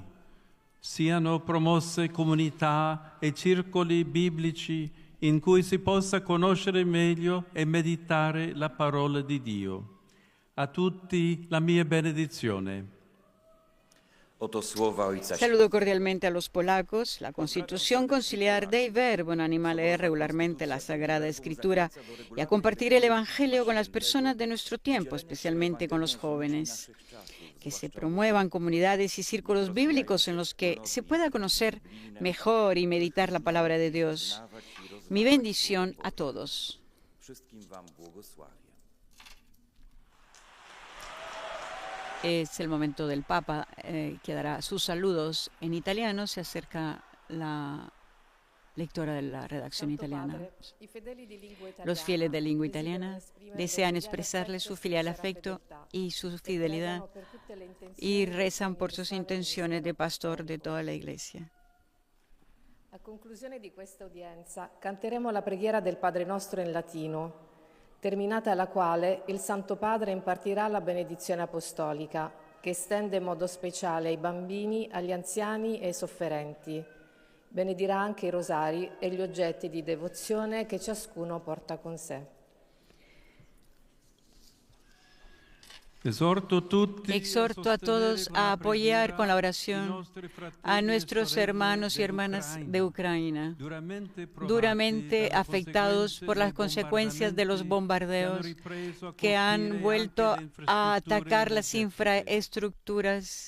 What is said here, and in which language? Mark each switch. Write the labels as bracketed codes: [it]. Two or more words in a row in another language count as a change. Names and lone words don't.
[it] Siano promosse comunità e circoli biblici in cui si possa conoscere meglio e meditare la parola di Dio. A tutti la mia benedizione. [pl] Oto słowa Ojca [es] Saludo cordialmente a los polacos. La Constitución Conciliar Dei Verbo en anima a leer regularmente la Sagrada Escritura y a compartir el Evangelio con las personas de nuestro tiempo, especialmente con los jóvenes. Que se promuevan comunidades y círculos bíblicos en los que se pueda conocer mejor y meditar la palabra de Dios. Mi bendición a todos. [pl] Wszystkim wam błogosławię. [es] Es el momento del Papa que dará sus saludos en italiano. Se acerca la lectora de la redacción italiana. Los fieles de lengua italiana desean expresarle su filial afecto y su fidelidad y rezan por sus intenciones de pastor de toda la Iglesia. [it] A conclusione di questa udienza canteremo la preghiera del Padre Nostro in latino, terminata la quale il Santo Padre impartirà la benedizione apostolica, che estende in modo speciale ai bambini, agli anziani e ai sofferenti. Benedirà anche i rosari e gli oggetti di devozione che ciascuno porta con sé. [es] Exhorto a todos a apoyar con la oración a nuestros hermanos y hermanas de Ucrania, duramente afectados por las consecuencias de los bombardeos que han vuelto a atacar las infraestructuras.